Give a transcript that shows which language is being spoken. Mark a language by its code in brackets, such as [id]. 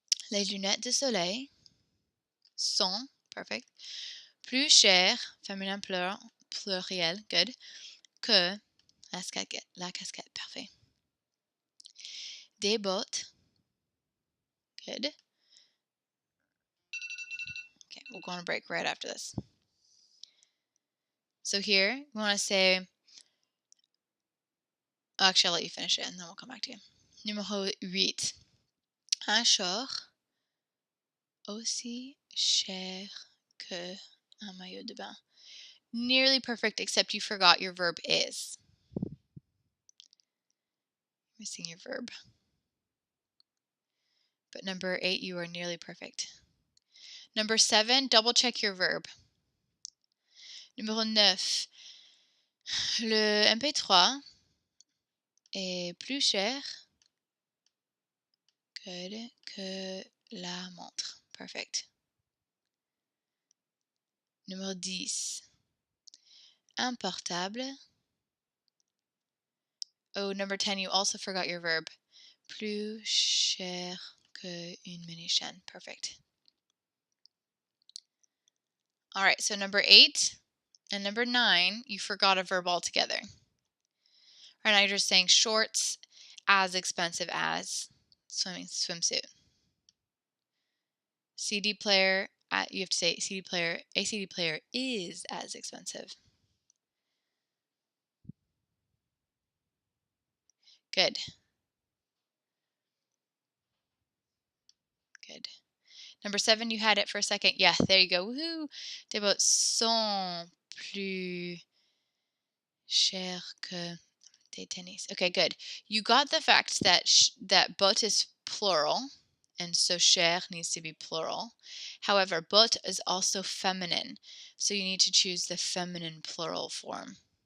[fr] Les lunettes de soleil sont, perfect, plus chères, féminin pluriel, good, que la casquette, parfait. Des bottes, good. [en] Okay, we'll go on a break right after this. So here, we want to say, actually I'll let you finish it and then we'll come back to you. [fr] Numéro 8. Un short aussi cher que un maillot de bain. [en] Nearly perfect, except you forgot your verb is. Missing your verb. But number 8, you are nearly perfect. Number 7, double check your verb. [fr] Numéro 9, le MP3 est plus cher que la montre. [en] Perfect. [fr] Numéro 10, un portable. [en] Oh, number 10, you also forgot your verb. [fr] Plus cher que une mini chaîne. [en] Perfect. All right, so number 8, And number 9, you forgot a verb altogether. Right now you're just saying shorts as expensive as swimsuit. CD player, you have to say CD player, a CD player is as expensive. Good. Good. Number 7, you had it for a second. Yeah, there you go. Woohoo! [fr] Des bottes sont plus chères que des tennis. [en] Okay, good. You got the fact that that botte is plural, and so cher needs to be plural. However, botte is also feminine, so you need to choose the feminine plural form.